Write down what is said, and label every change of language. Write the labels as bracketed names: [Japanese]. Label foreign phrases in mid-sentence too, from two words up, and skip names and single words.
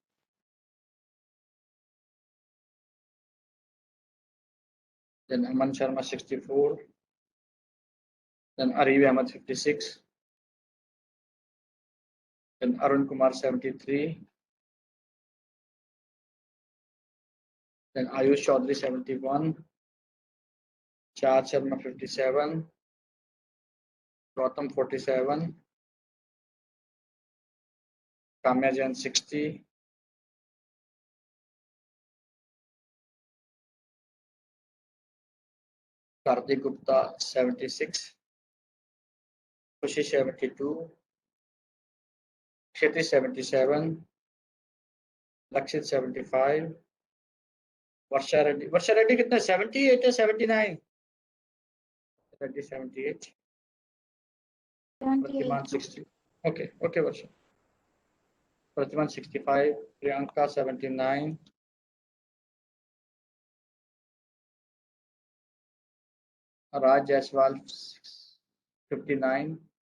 [English] Then Aman Sharma 64. Then Ariv Ahmed 56. Then Arun Kumar 73. Then Ayush Chaudhary 71. Chad Sharma 57. Gautam 47. Kamya Jain 60, Kartik Gupta 76, Kushi 72, Kshiti 77, Lakshit 75, Varsha Reddy [Hindi] कितना 78 है 79? [English] Reddy 78, Pratiman 60. Okay, Varsha. Pratiman 65, Priyanka 79, Raj Jaiswal 59,